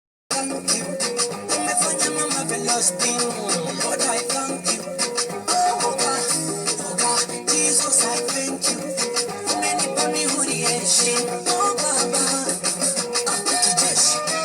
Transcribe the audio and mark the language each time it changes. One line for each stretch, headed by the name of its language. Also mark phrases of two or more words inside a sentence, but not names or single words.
English: Thank you.
Swahili: Umefanya mama
English: the lost thing. Lord, I thank you. Oh, God. Oh, God. Jesus, I thank you.
Swahili: Umenipa mihuri ya heshima. Oh, Baba. Ah, kijeshi.